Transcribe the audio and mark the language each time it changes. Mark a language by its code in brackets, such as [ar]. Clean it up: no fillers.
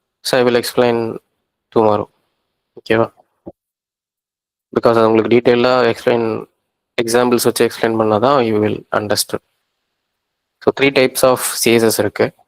[en] So I will explain tomorrow. Okay, because [ta] அது உங்களுக்கு டீட்டெயிலாக எக்ஸாம்பிள்ஸ் வச்சு எக்ஸ்பிளைன் பண்ணாதான் [en] You will understand. [ta] So 3 [en] types of [ta] CSS இருக்கு.